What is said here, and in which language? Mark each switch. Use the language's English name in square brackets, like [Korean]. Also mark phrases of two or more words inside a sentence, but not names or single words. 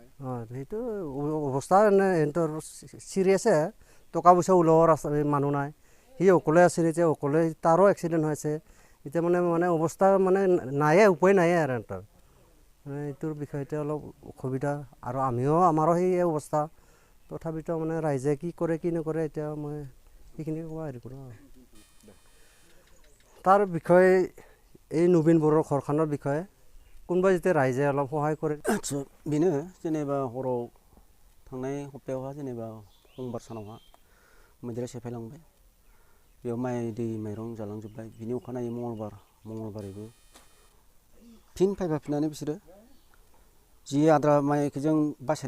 [Assamese] সেইটো অৱস্থা সিহঁতৰ চিৰিয়াছে টকা পইচা ওলোৱাৰ মানুহ নাই সি অকলে আছিল এতিয়া অকলে তাৰো এক্সিডেণ্ট হৈছে এতিয়া মানে অৱস্থা মানে নায়ে উপায় নায়ে আৰু সিহঁতৰ মানে এইটোৰ বিষয়তে অলপ অসুবিধা আৰু আমাৰো সেই অৱস্থা তথাপিতো মানে ৰাইজে কি কৰে কি নকৰে এতিয়া মই সেইখিনি কোৱা হেৰি কৰোঁ তাৰ বিষয়ে এই নবীন বড়োৰ ঘৰখনৰ বিষয়ে কোনোবা যেতিয়া ৰাইজে অলপ সহায় কৰে [Bodo] बेनो जेनेबा हराव थांनाय सप्तायावहा जेनेबा समबार सानावहा मैदेरा सेफायलांबाय बेयाव माइ दै माइरं जालांजोब्बाय बिनि अखानायै मंगलबारैबो फिन फैफिननानै बिसोरो जि आद्रा माइखौ जों बासायना